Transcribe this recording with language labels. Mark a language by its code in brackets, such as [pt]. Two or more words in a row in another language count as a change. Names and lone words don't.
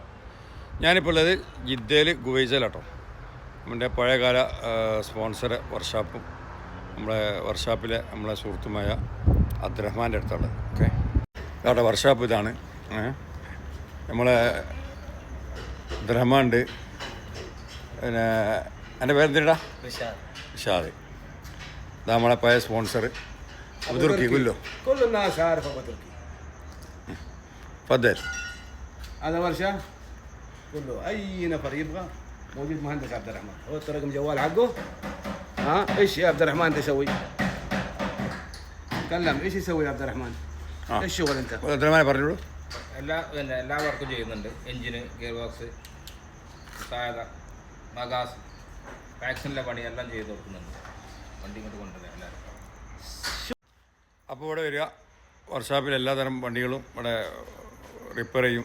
[ml] ഞാനിപ്പോൾ ഉള്ളത് ജിദ്ദയിൽ ഗുവൈസയിലാട്ടോ. നമ്മുടെ പഴയകാല സ്പോൺസർ വർക്ക്ഷോപ്പും നമ്മളെ വർക്ക്ഷോപ്പിലെ നമ്മളെ സുഹൃത്തുമായ അബ്ദുറഹ്മാൻ്റെ അടുത്തുള്ളത്. ഓക്കെ, അവിടെ വർക്ക്ഷോപ്പ് ഇതാണ്. നമ്മളെ അബ്ദുറഹ്മാൻ ഉണ്ട്. പിന്നെ എൻ്റെ പേരെന്തിടാ? ഇഷാദ്. ഇതാ നമ്മളെ പഴയ സ്പോൺസർ أبو تركي [ar] كل الناس عارف أبو تركي. تفضل. هذا ورشة كله أي نفر يبغى موجود مهندس عبد الرحمن. هو رقم جوال حقه. إيش يا عبد الرحمن تسوي؟ تكلم إيش يسوي عبد الرحمن؟ إيش شغل أنت؟ [ml] عبد الرحمن പറഞ്ഞോളൂ. എല്ലാ വർക്കും ചെയ്യുന്നുണ്ട്. എഞ്ചിന്, ഗിയർ ബോക്സ്, സാധാ മഗാസ്, വാക്സിനിലെ പണിയെല്ലാം ചെയ്ത് കൊടുക്കുന്നുണ്ട്. വണ്ടി ഇങ്ങോട്ട് കൊണ്ടുവരാം എല്ലാവരും. അപ്പോൾ ഇവിടെ വരിക, വർക്ക്ഷോപ്പിൽ എല്ലാതരം വണ്ടികളും ഇവിടെ റിപ്പയർ ചെയ്യും.